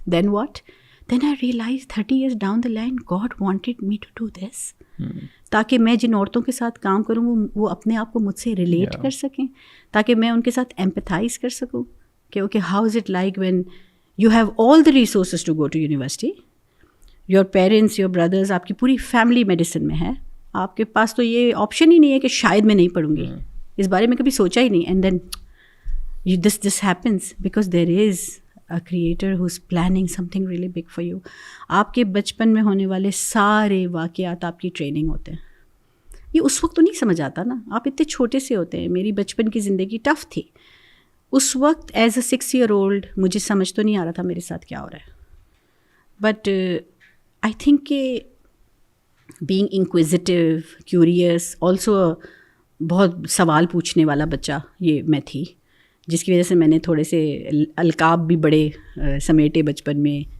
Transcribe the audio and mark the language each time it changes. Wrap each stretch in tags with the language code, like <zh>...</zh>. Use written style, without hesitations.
<en>Then what? Then I realize 30 years down the line God wanted me to do this,</en> <ur>تاکہ میں جن عورتوں کے ساتھ کام کروں وہ اپنے آپ کو مجھ سے ریلیٹ کر سکیں, تاکہ میں ان کے ساتھ ایمپیتھائز کر سکوں کہ</ur> <en>okay how is it like when you have all the resources to go to university, your parents, your brothers,</en> <ur>آپ کی پوری فیملی میڈیسن میں ہے, آپ کے پاس تو یہ آپشن ہی نہیں ہے کہ شاید میں نہیں پڑھوں گی. اس بارے میں کبھی سوچا ہی نہیں. And then</ur> <en>this happens because there is a creator who's planning something really big for you.</en> <ur>آپ کے بچپن میں ہونے والے سارے واقعات آپ کی ٹریننگ ہوتے ہیں. یہ اس وقت تو نہیں سمجھ آتا نا, آپ اتنے چھوٹے سے ہوتے ہیں. میری بچپن کی زندگی ٹف تھی اس وقت.</ur> <en>as a 6 year old</en> <ur>مجھے سمجھ تو نہیں آ رہا تھا میرے ساتھ کیا ہو رہا ہے,</ur> <en>but I think</en> <ur>کہ</ur> <en>being inquisitive, curious, also</en> <ur>بہت سوال پوچھنے والا بچہ یہ میں تھی, جس کی وجہ سے میں نے تھوڑے سے القاب بھی بڑے سمیٹے بچپن میں.</ur>